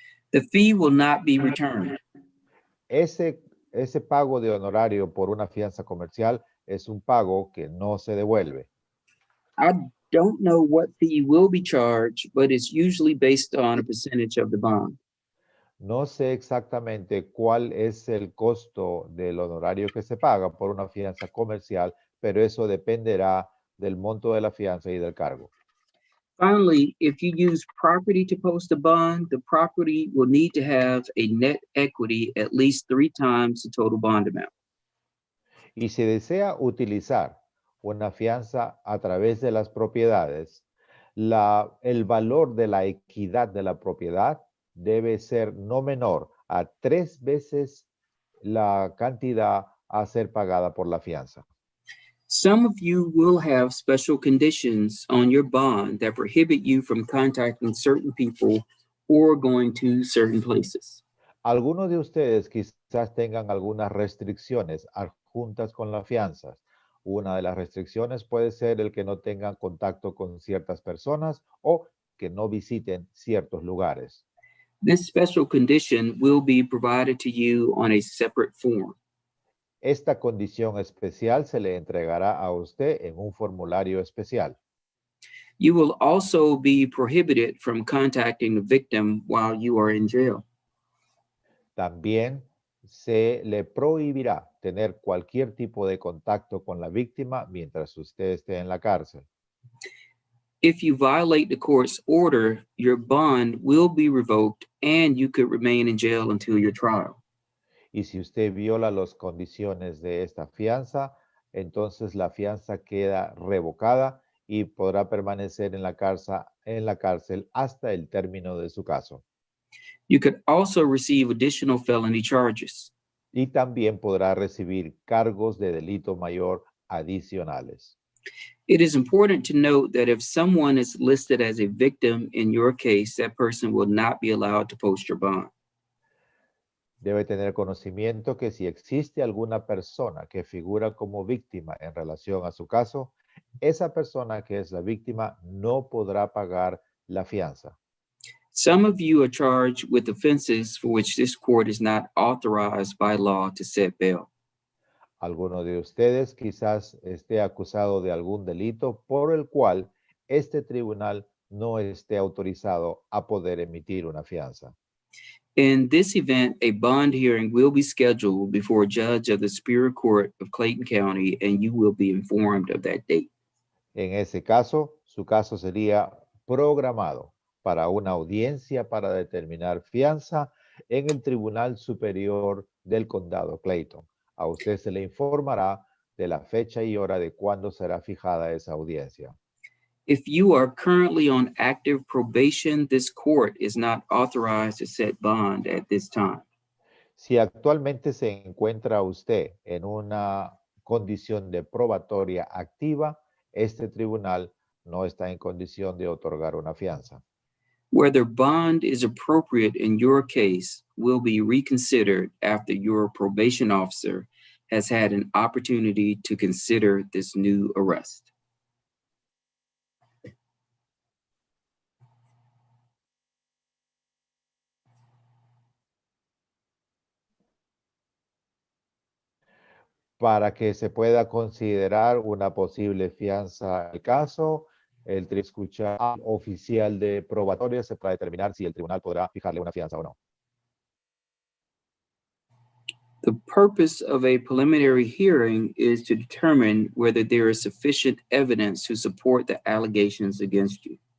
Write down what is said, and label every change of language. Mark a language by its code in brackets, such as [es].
[en] The fee will not be returned. [es] Ese pago de honorario por una fianza comercial es un pago que no se devuelve. [en] I don't know what fee will be charged, but it's usually based on a percentage of the bond. [es] No sé exactamente cuál es el costo del honorario que se paga por una fianza comercial, pero eso dependerá del monto de la fianza y del cargo. [en] Finally, if you use property to post a bond, the property will need to have a net equity at least 3 times the total bond amount. [es] Y si desea utilizar una fianza a través de las propiedades, el valor de la equidad de la propiedad debe ser no menor a 3 veces la cantidad a ser pagada por la fianza. [en] Some of you will have special conditions on your bond that prohibit you from contacting certain people or going to certain places. [es] Algunos de ustedes quizás tengan algunas restricciones adjuntas con las fianzas. Una de las restricciones puede ser el que no tengan contacto con ciertas personas o que no visiten ciertos lugares. [en] This special condition will be provided to you on a separate form. [es] Esta condición especial se le entregará a usted en un formulario especial. [en] You will also be prohibited from contacting the victim while you are in jail. [es] También se le prohibirá tener cualquier tipo de contacto con la víctima mientras usted esté en la cárcel. [en] If you violate the court's order, your bond will be revoked and you could remain in jail until your trial. [es] Y si usted viola las condiciones de esta fianza, entonces la fianza queda revocada y podrá permanecer en la cárcel hasta el término de su caso. [en] You could also receive additional felony charges. [es] Y también podrá recibir cargos de delito mayor adicionales. [en] It is important to note that if someone is listed as a victim in your case, that person will not be allowed to post your bond. [es] Debe tener conocimiento que si existe alguna persona que figura como víctima en relación a su caso, esa persona que es la víctima no podrá pagar la fianza. [en] Some of you are charged with offenses for which this court is not authorized by law to set bail. [es] Alguno de ustedes quizás esté acusado de algún delito por el cual este tribunal no esté autorizado a poder emitir una fianza. [en] In this event, a bond hearing will be scheduled before a judge of the Superior Court of Clayton County, and you will be informed of that date. [es] En ese caso, su caso sería programado para una audiencia para determinar fianza en el Tribunal Superior del Condado Clayton. A usted se le informará de la fecha y hora de cuándo será fijada esa audiencia. [en] If you are currently on active probation, this court is not authorized to set bond at this time. [es] Si actualmente se encuentra usted en una condición de probatoria activa, este tribunal no está en condición de otorgar una fianza. [en] Whether bond is appropriate in your case will be reconsidered after your probation officer has had an opportunity to consider this new arrest. [es] Para que se pueda considerar una posible fianza al caso, el tribunal escucha al oficial de probatoria se para determinar si el tribunal podrá fijarle una fianza o no. [en] The purpose of a preliminary hearing is to determine whether there is sufficient evidence to support the allegations against you.